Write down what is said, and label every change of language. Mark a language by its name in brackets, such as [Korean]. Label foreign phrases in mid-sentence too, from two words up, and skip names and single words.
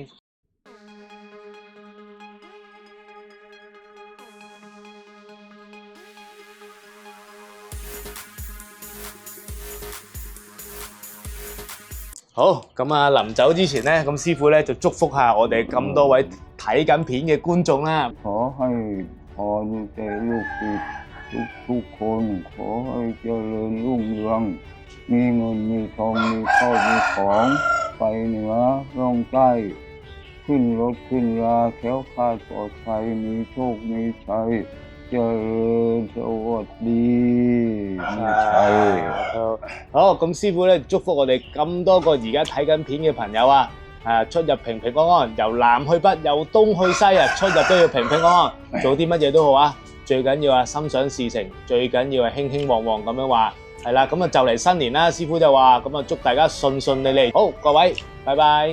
[Cantonese] 好，咁啊，臨走之前咧，咁師傅咧就祝福下我哋咁多位睇緊片嘅觀眾啦。 [Thai] ขอให้พรแก่ลูกศิษย์ทุกคนขอให้เจริญรุ่งเรืองมีเงินมีทองมีข้าวมีของไปเหนือร่องใต้ขึ้นรถขึ้นราแคล้วคลาดปลอดภัยมีโชคมีชัยเจริญสวัสดีมีชัย [Cantonese] 好，咁師傅咧祝福我哋咁多個而家睇緊片嘅朋友啊，出入平平安安，由南去北，由東去西啊，出入都要平平安安，做啲乜嘢都好啊，最緊要啊心想事成，最緊要係興興旺旺咁樣話，係啦，咁啊就嚟新年啦，師傅就話，咁啊祝大家順順利利，好，各位，拜拜。